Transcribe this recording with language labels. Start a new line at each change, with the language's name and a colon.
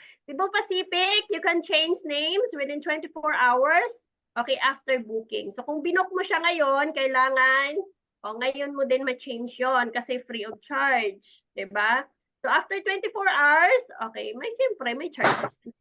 English: Cebu Pacific, you can change names within 24 hours. Okay, after booking.
Filipino: So, kung binook mo siya ngayon, kailangan, ngayon mo din ma-change yon kasi free of charge. Diba?
English: So, after 24 hours, okay, siyempre, may charges.